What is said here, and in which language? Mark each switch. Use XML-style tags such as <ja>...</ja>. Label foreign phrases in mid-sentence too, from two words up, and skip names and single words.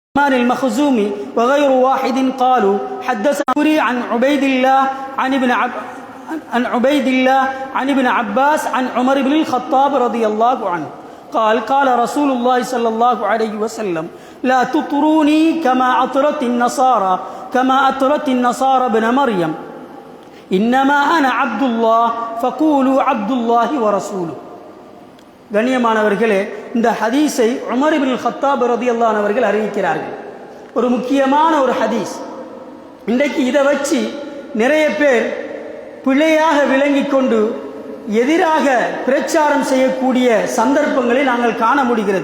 <ar>المخزومي وغير واحد قالوا حدثني عن عبيد الله عن ابن عباس عن عمر بن الخطاب رضي الله عنه قال رسول الله صلى الله عليه وسلم لا تطروني كما أطرت النصارى ابن مريم إنما أنا عبد الله فقولوا عبد الله ورسوله.</ar> <ta>கண்ணியமானவர்களே, இந்த ஹதீஸை உமர் இப்னு கத்தாப்</ta> <ar>رضي الله عنه</ar> <ta>அவர்கள் அறிவிக்கிறார்கள். ஒரு முக்கியமான ஒரு ஹதீஸ். இன்றைக்கு இதை வச்சு நிறைய பேர் பிழையாக விளங்கி கொண்டு எதிராக பிரச்சாரம் செய்யக்கூடிய சந்தர்ப்பங்களை நாங்கள் காண முடிகிறது.</ta>